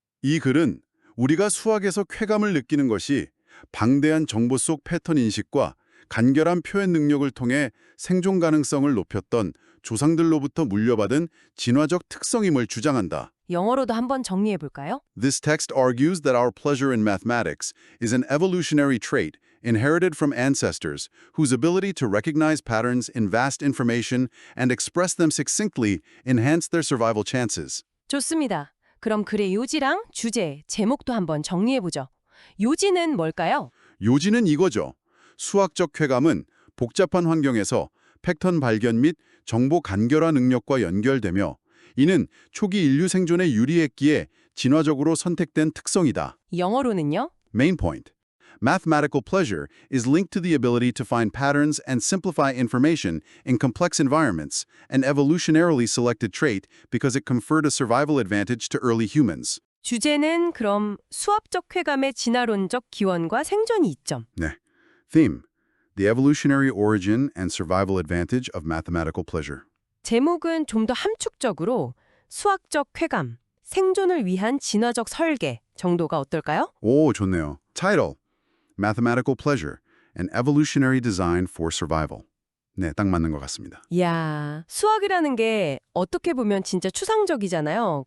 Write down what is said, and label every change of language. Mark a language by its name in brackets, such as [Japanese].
[Korean] 이 글은 우리가 수학에서 쾌감을 느끼는 것이 방대한 정보 속 패턴 인식과 간결한 표현 능력을 통해 생존 가능성을 높였던 조상들로부터 물려받은 진화적 특성임을 주장한다. 영어로도 한번 정리해 볼까요? [English] This text argues that our pleasure in mathematics is an evolutionary trait inherited from ancestors whose ability to recognize patterns in vast information and express them succinctly enhanced their survival chances. [Korean] 좋습니다. 그럼 글의 요지랑 주제, 제목도 한번 정리해 보죠. 요지는 뭘까요? 요지는 이거죠. 수학적 쾌감은 복잡한 환경에서 패턴 발견 및 정보 간결화 능력과 연결되며 이는 초기 인류 생존에 유리했기에 진화적으로 선택된 특성이다. 영어로는요? [English] Main point. Mathematical pleasure is linked to the ability to find patterns and simplify information in complex environments, an evolutionarily selected trait because it conferred a survival advantage to early humans. [Korean] 주제는 그럼 수학적 쾌감의 진화론적 기원과 생존 이점. 네. [English] Theme. The evolutionary origin and survival advantage of mathematical pleasure. [Korean] 제목은 좀 더 함축적으로 수학적 쾌감, 생존을 위한 진화적 설계 정도가 어떨까요? 오, 좋네요. [English] Title. Mathematical pleasure. An evolutionary design for survival. [Korean] 네, 딱 맞는 것 같습니다. 이야, 수학이라는 게 어떻게 보면 진짜 추상적이잖아요.